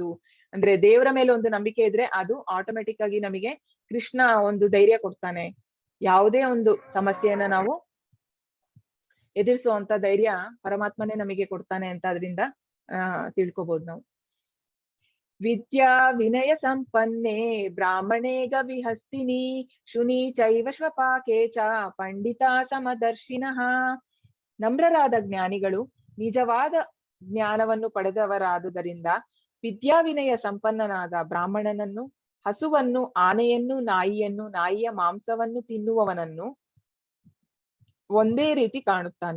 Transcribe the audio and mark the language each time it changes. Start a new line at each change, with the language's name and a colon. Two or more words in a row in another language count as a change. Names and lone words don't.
Kannada: ಅಂದ್ರೆ ದೇವರ ಮೇಲೆ ಒಂದು ನಂಬಿಕೆ ಇದ್ರೆ ಅದು ಆಟೋಮೆಟಿಕ್ ಆಗಿ ನಮಗೆ ಕೃಷ್ಣ ಒಂದು ಧೈರ್ಯ ಕೊಡ್ತಾನೆ, ಯಾವುದೇ ಒಂದು ಸಮಸ್ಯೆಯನ್ನ ನಾವು ಎದುರಿಸುವಂತ ಧೈರ್ಯ ಪರಮಾತ್ಮನೇ ನಮಗೆ ಕೊಡ್ತಾನೆ ಅಂತ ಅದರಿಂದ ತಿಳ್ಕೊಬಹುದು ನಾವು.
Sanskrit: ವಿದ್ಯಾ ವಿನಯ ಸಂಪನ್ನೆ ಬ್ರಾಹ್ಮಣೇ ಗವಿಹಸ್ತಿನಿ ಶುನಿ ಚೈವ ಶ್ವಪಾಕೆ ಚ ಪಂಡಿತ ಸಮದರ್ಶಿನಃ.
Kannada: ನಮ್ರರಾದ ಜ್ಞಾನಿಗಳು ನಿಜವಾದ ಜ್ಞಾನವನ್ನು ಪಡೆದವರಾದುದರಿಂದ ವಿದ್ಯಾವಿನಯ ಸಂಪನ್ನನಾದ ಬ್ರಾಹ್ಮಣನನ್ನು, ಹಸುವನ್ನು, ಆನೆಯನ್ನು, ನಾಯಿಯನ್ನು, ನಾಯಿಯ ಮಾಂಸವನ್ನು ತಿನ್ನುವವನನ್ನು ಒಂದೇ ರೀತಿ ಕಾಣುತ್ತಾನೆ.